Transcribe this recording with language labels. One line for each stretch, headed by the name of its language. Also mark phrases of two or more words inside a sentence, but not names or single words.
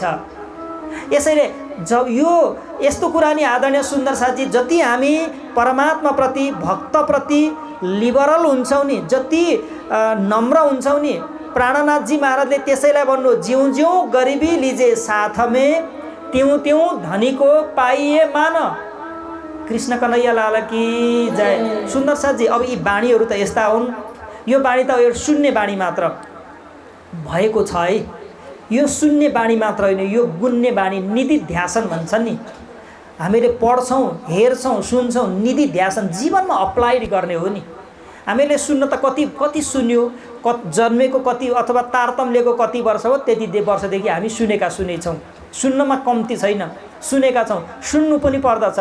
Nepali: यसैले यो यस्तो कुरा नि आदरणीय सुन्दर साथी, जति हामी परमात्माप्रति, भक्तप्रति लिबरल हुन्छौँ नि, जति नम्र हुन्छौँ नि, प्राणनाथजी महाराजले त्यसैलाई भन्नु,
Hindi: जिउँ जिउँ गरिबी लिजे साथमे, त्यों त्यों धनी को पाइए मान। कृष्ण कन्हैया लाल की जय।
Nepali: सुन्दर साथजी, अब यी बाणीहरू त यस्ता हुन्, यो बाणी त यो सुन्ने बाणी मात्र भएको छ है। यो सुन्ने बाणी मात्र होइन, यो गुन्ने बाणी, निधि ध्यासन भन्छन् नि। हामीले पढ्छौँ, हेर्छौँ, सुन्छौँ, निधि ध्यासन जीवनमा अप्लाइड गर्ने हो नि। हामीले सुन्न त कति सुन्यो, जन्मेको कति अथवा तारतम्यको कति वर्ष हो, त्यति वर्षदेखि हामी सुनेछौँ। सुन्नमा कम्ती छैन, सुनेका छौँ, सुन्नु पनि पर्दछ।